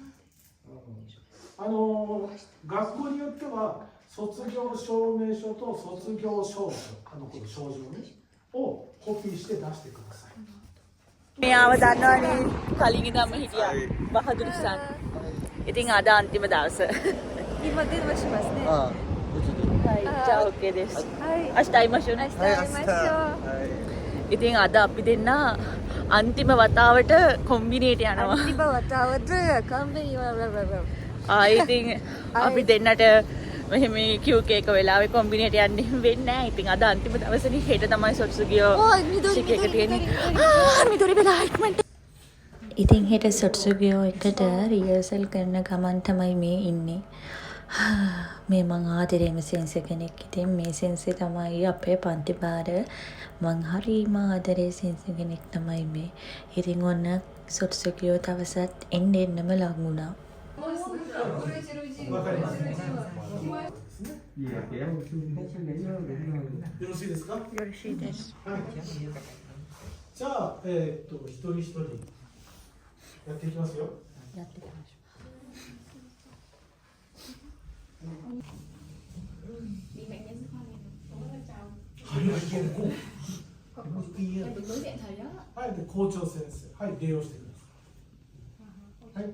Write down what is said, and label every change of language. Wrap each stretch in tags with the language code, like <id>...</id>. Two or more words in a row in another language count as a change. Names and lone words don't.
<ja>学校によっては卒業証明書と卒業証書、この賞状ね、をコピーして出してください。</ja> <si>මෙයාව දන්නවනේ කලින් ඉඳන්ම හිටියා බහදුරු සන්. ඉතින් අද අන්තිම දවස.</si> <ja>今電話しますね。はい、じゃあ OK です。はい。明日会いましょうね。明日会いましょう。</ja> <si>ඉතින් අද අපි දෙන්න අන්තිම වතාවට කොම්බිනේට යනවා. අන්තිම වතාවට කම්බිනේට ඉතින් අපි දෙන්නට මෙහෙම කියුක එක වෙලාවේ කොම්බිනේට යන්න වෙන්නේ නැහැ. ඉතින් අද අන්තිම දවසනේ හෙට තමයි</si> <ja>卒業 式</ja> <si>තියෙන්නේ. මිදුරි බෙදා ඉක්මනට. ඉතින් හෙට සොට්සුගියෝ එකට රිහර්සල් කරන ගමන් තමයි මේ ඉන්නේ. මේ මං ආදරේම සෙන්ස කෙනෙක්. ඉතින් මේ සෙන්සේ තමයි අපේ පන්ති පාර මං හරිම ආදරේ සෙන්ස කෙනෙක් තමයි මේ. ඉතින් ඔන්න සොට්සුගියෝ තවසත් එන්නම ලඟ වුණා.</si> <ja>よろしいですか？よろしいです。はい。じゃあ、一人一人やっていきますよ。やっていきましょはい、で校長先生、はい、礼をしてください。はい。</ja>